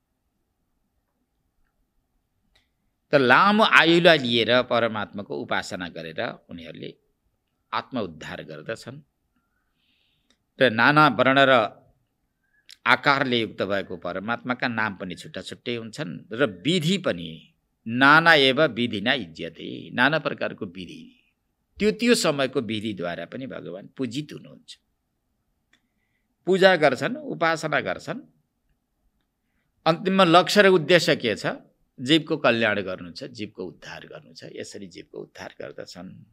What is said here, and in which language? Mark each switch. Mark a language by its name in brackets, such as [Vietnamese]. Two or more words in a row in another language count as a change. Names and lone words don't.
[Nepali] त लामो आयुलाई लिएर परमात्माको उपासना गरेर उनीहरूले आत्मउद्धार गर्दछन् र नाना वर्ण र आकारले युक्त भएको परमात्माका नाम पनि छुट्टा छुट्टै हुन्छन् र विधि पनि [Sanskrit] नाना एव विधिना युज्यते, [Nepali] नाना प्रकारको विधि, त्यो समयको विधिद्वारा पनि भगवान पूजित हुनुहुन्छ। पूजा गर्छन्, उपासना गर्छन्। अन्तिममा लक्ष्य र उद्देश्य के छ? जीवको कल्याण गर्नु छ, जीवको उद्धार गर्नु छ। यसरी जीवको उद्धार गर्दछन्।